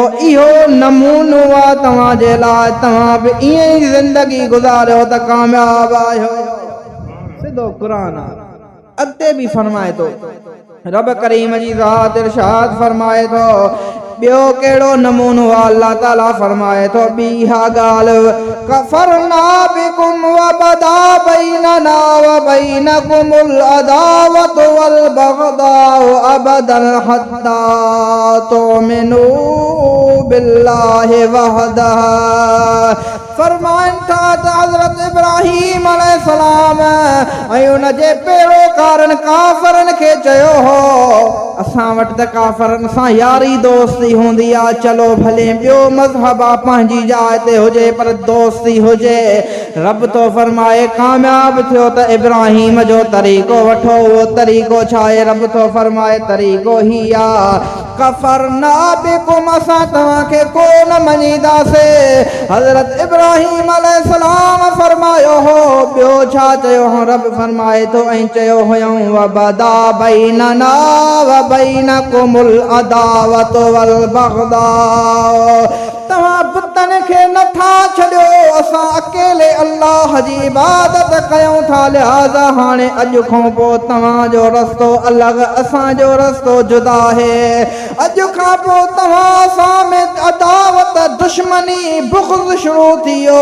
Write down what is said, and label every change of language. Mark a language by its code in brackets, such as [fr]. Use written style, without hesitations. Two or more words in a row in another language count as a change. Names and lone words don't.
[sd] इहो नमूनो आहे तव्हांजे लाइ। तव्हां बि ईअं ई ज़िंदगी गुज़ारियो त कामयाब आहियो। सिधो क़ुरान आहे। अॻिते बि फरमाए थो रब करीम जी ज़ात इरशाद फरमाए थो। ॿियो कहिड़ो नमूनो आहे? अल्लाह ताला फरमाए थो ॿी हा ॻाल्हि, [ar] كفرنا بكم وبدا بيننا وبينكم العداوة والبغضاء أبدا حتى تؤمنوا بالله وحده. [sd] फरमाइनि था त हज़रत इब्राहीम अलैहिस्सलाम ऐं उन जे पैरोकारनि काफ़रनि खे चयो हो असां वटि त काफ़रनि सां यारी दोस्ती हूंदी आहे, चलो भले ॿियो मज़हब आहे पंहिंजी जाइ ते हुजे पर दोस्ती हुजे। रब तो फरमाए कामयाब थियो त इब्राहीम जो तरीक़ो वठो। उहो तरीक़ो छा आहे? रब तो फरमाए तरीक़ो ही आहे [ar] كفرنا بكم, [sd] असां तव्हांखे कोन मञीदासीं। हज़रत इब्राहीम अलैहिस्सलाम फरमायो हो ॿियो छा चयो हो? रब फरमाए थो ऐं चयो हुयऊं [ar] وبدا بيننا وبينكم العداوة والبغضاء. [sd] तव्हां बुतनि खे नथा छॾियो, असां अकेले अल्लाह जी इबादत कयूं था। लिहाज़ा हाणे अॼु खां पोइ तव्हांजो रस्तो अलॻि, असांजो रस्तो जुदा आहे। अॼु खां पोइ तव्हां सां में अदावत, दुश्मनी, बुग़्ज़ शुरू थी वियो।